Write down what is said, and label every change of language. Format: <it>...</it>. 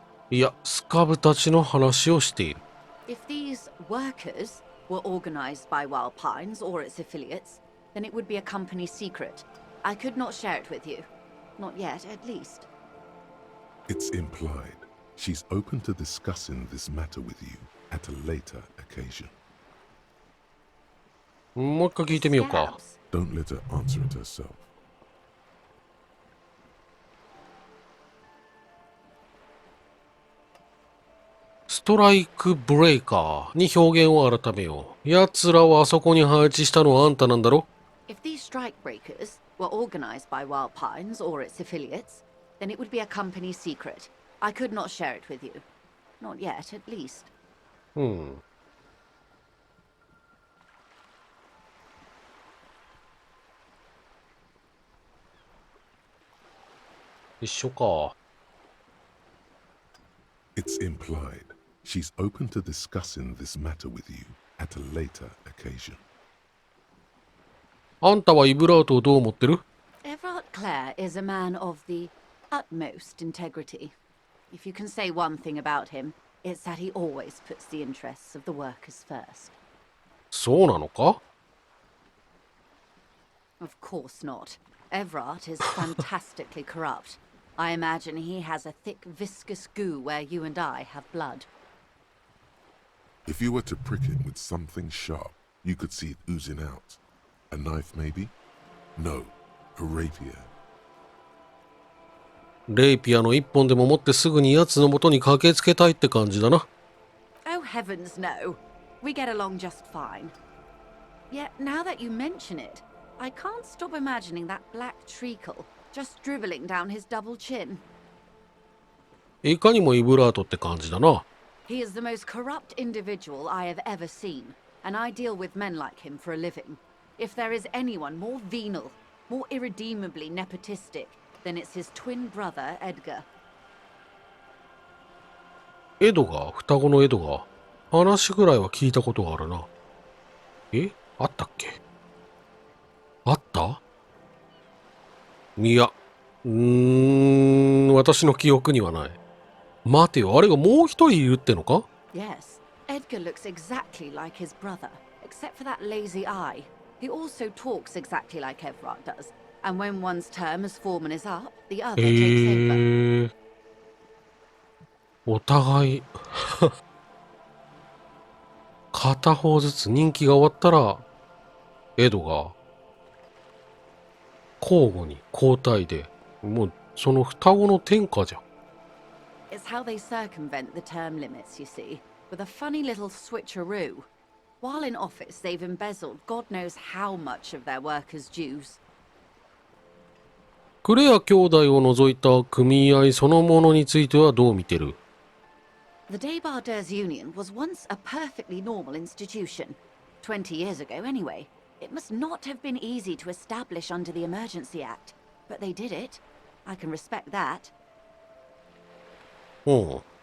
<ja>いや、スカブたちの話をしている。</ja> <en>If these workers were organized by Wild Pines or its affiliates, then it would be a company secret. I could not share it with you. Not yet, at least. It's implied. She's open to discussing this matter with you at a later occasion.</en> <ja>もう一回聞いてみようか。</ja> <en>Scabs. Don't let her answer it herself.</en> <ja>ストライクブレイカーに表現を改めよう。奴らをあそこに配置したのはあんたなんだろ？</ja> <en>If these strike breakers were organized by Wild Pines or its affiliates, then it would be a company secret. I could not share it with you. Not yet, at least.</en> <ja>一緒か。</ja> <en>It's implied she's open to discussing this matter with you at a later occasion.</en> <ja>あんたはイブラートをどう思ってる？</ja> <en>Everard Clare is a man of the utmost integrity. If you can say one thing about him, it's that he always puts the interests of the workers first.</en> <ja>そうなのか？</ja> <en>Of course not. Everard is fantastically corrupt. I imagine he has a thick, viscous goo where you and I have blood. If you were to prick him with something sharp, you could see it oozing out. A knife, maybe? No, a rapier.</en> <ja>レイピアの一本でも持ってすぐに奴の元に駆けつけたいって感じだな。</ja> <en>Oh, heavens no. We get along just fine. Yet, now that you mention it, I can't stop imagining that black treacle just dribbling down his double chin.</en> <ja>いかにもイブラートって感じだな。</ja> <en>He is the most corrupt individual I have ever seen, and I deal with men like him for a living. If there is anyone more venal, more irredeemably nepotistic, then it's his twin brother, Edgar.</en> <ja>エドガー、双子のエドガー。話ぐらいは聞いたことがあるな。え？あったっけ？あった？いや、私の記憶にはない。待てよ、あれがもう一人いるってのか？</ja> <en>Yes, Edgar looks exactly like his brother, except for that lazy eye. He also talks exactly like Everard does, and when one's term as foreman is up, the other takes over.</en> <ja>お互い片方ずつ任期が終わったらエドが交互に交代で、もうその双子の天下じゃん。</ja> <en>It's how they circumvent the term limits, you see, with a funny little switcheroo. While in office, they've embezzled God knows how much of their workers' dues.</en> <ja>クレア兄弟を除いた組合そのものについてはどう見てる？</ja> <en>The Debarders Union was once a perfectly normal institution. 20 years ago, anyway. It must not have been easy to establish under the Emergency Act, but they did it. I can respect that.</en> <ja>うん。</ja>